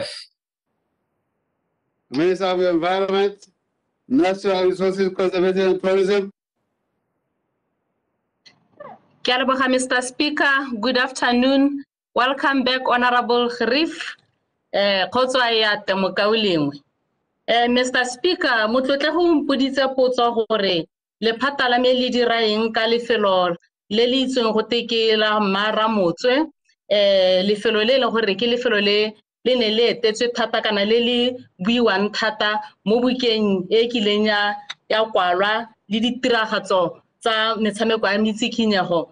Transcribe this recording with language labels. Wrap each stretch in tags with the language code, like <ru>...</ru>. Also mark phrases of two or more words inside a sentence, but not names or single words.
<en>Minister of Environment, Natural Resources Conservation and Tourism. Mr. Speaker, good afternoon. Welcome back, Honorable Kharif. Mr. Speaker,</en> <tn>motlotle go mpoditse potso gore lephata la me le dira eng ka lefelo le le itseng go teke la Maramotswe, lefelo le le gore ke lefelo le ne le etetswe thata kana le le buiwang thata mo bukeng e kileng ya kwalwa le ditiragatso tsa metshameko ya metsikinyego.</tn>